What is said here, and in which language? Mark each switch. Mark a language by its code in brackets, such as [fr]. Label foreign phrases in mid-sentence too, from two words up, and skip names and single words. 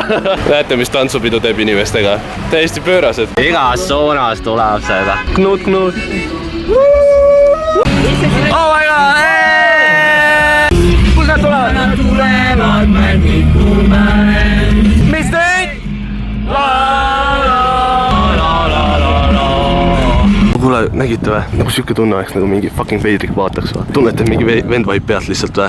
[et] Näete, mis tantsupidu teeb inimestega. Täiesti pöörased. Igas suunas tuleb seda. Knut. [en] Oh my god! [et] Kus nad tulevad? Nad tulevad mängikume. Mis teed? Kuule, nägite või? Nagu siuke tunne oleks, nagu mingi fucking veidrik vaataks või? Tunnete, mingi vend vaib pealt lihtsalt või?